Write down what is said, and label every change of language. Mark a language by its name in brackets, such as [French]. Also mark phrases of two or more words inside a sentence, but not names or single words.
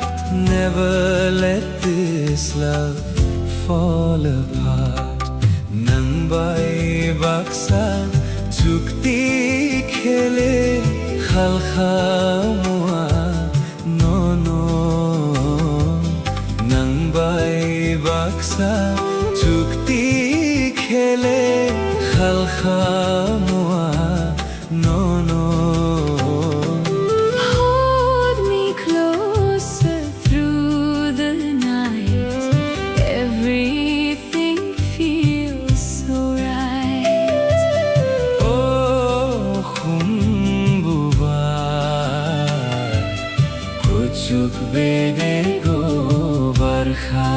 [English] Never let this love fall apart. [Kok Borok] Nang bai baksa chukti khele khalkhamua no no. Nang bai baksa chukti khele khalkhamua no no. [English] Hold me closer through the night. Everything feels so right. [Kok Borok] Oh khumbuba kuchuk bede go barkha.